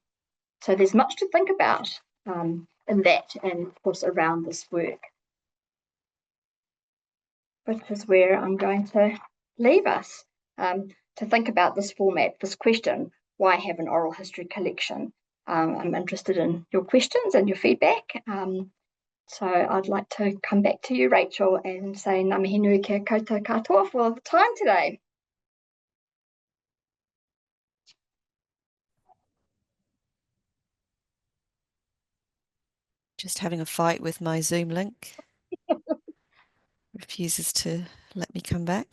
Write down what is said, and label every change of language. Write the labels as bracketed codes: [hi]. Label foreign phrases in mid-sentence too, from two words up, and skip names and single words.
[en] So there's much to think about in that, and of course around this work, which is where I'm going to leave us to think about this format, this question, why have an oral history collection? I'm interested in your questions and your feedback. So I'd like to come back to you, Rachel, and say [mi] ngā mihi nui kia koutou katoa [en] for the time today. Just having a fight with my Zoom link. Refuses to let me come back.